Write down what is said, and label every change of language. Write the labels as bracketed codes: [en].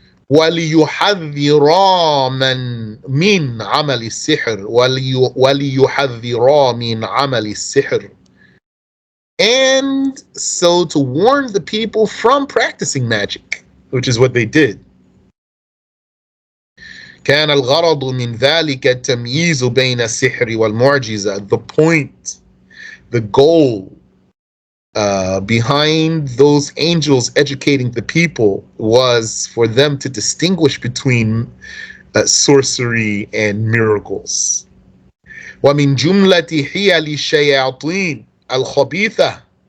[ar] وَلِيُحَذِّرَا مِنْ عَمَلِ السِّحْرِ وَلِيُحَذِّرَا مِنْ عَمَلِ السِّحْرِ. [en] And so to warn the people from practicing magic, which is what they did. [ar] كان الغرض من ذلك التمييز بين السحر والمعجزة. [en] The point, the goal behind those angels educating the people was for them to distinguish between sorcery and miracles. [ar] ومن جملة حيل الشياطين الخبيثة.